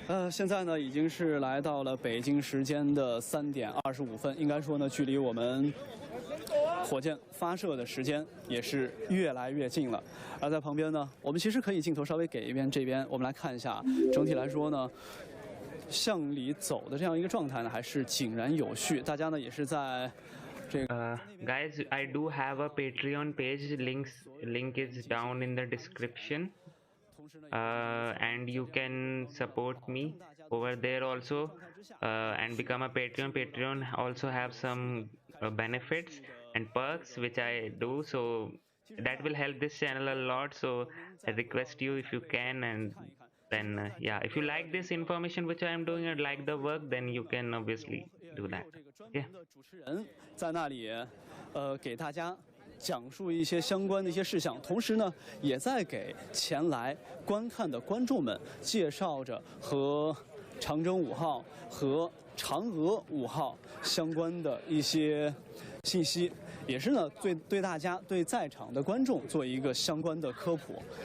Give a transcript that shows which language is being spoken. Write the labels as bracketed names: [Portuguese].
[Chinese] 现在呢已经是来到了北京时间的3点25分，应该说呢，距离我们火箭发射的时间也是越来越近了。而在旁边呢，我们其实可以镜头稍微给一遍，这边我们来看一下，整体来说呢，向里走的这样一个状态呢，还是井然有序。大家呢也是在这个。 [English] Guys, I do have a Patreon page. Link is down in the description. And you can support me over there also, and become a Patreon. Patreon also have some benefits and perks which I do, so that will help this channel a lot. So I request you, if you can, and then yeah, if you like this information which I am doing and like the work, then you can obviously do that. Yeah. [Chinese] 主持人在那里给大家讲述一些相关的一些事项，同时呢，也在给前来观看的观众们介绍着和长征5号和嫦娥5号相关的一些信息，也是呢对大家对在场的观众做一个相关的科普。